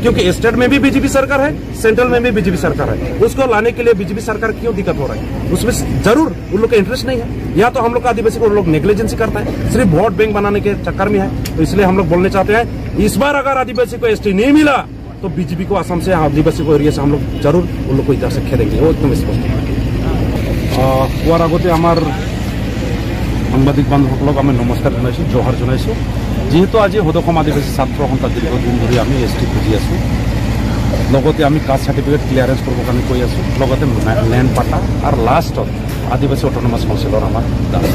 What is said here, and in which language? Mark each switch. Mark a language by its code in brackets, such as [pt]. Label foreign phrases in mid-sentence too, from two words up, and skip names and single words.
[hi] क्योंकि स्टेट में भी बीजेपी सरकार है, सेंट्रल में भी बीजेपी सरकार है, उसको लाने के लिए बीजेपी सरकार क्यों दिक्कत हो रहा है? उसमें जरूर उन लोग का इंटरेस्ट नहीं है, या तो हम लोग का आदिवासी को लोग नेग्लिजेंसी करता है, सिर्फ [en] vote bank [hi] बनाने के चक्कर में है। तो इसलिए हम लोग बोलने चाहते हैं, इस बार अगर आदिवासी को एसटी नहीं मिला तो बीजेपी को असम से आदिवासी को एरिया से हम लोग जरूर उन लोग को इधर से खेलेंगे, वो एकदम स्पष्ट है। [as] কোৱাৰ আগতে আমাৰ সাংবাদিক বান্ধৱসকলক আমি নমস্কাৰ জনাইছোঁ, জোহাৰ জনাইছোঁ। যিহেতু আজি সদসম আদিবাসী ছাত্ৰ সন্থা দীৰ্ঘদিন ধৰি আমি এছটি খুজি আছোঁ, লগতে আমি [en] caste certificate clearance [as] কৰিবৰ কাৰণে কৈ আছোঁ, লগতে লেণ্ড পাটা আৰু লাষ্টত আদিবাসী অট'নমাছ কাউন্সিলৰ আমাৰ দাবী।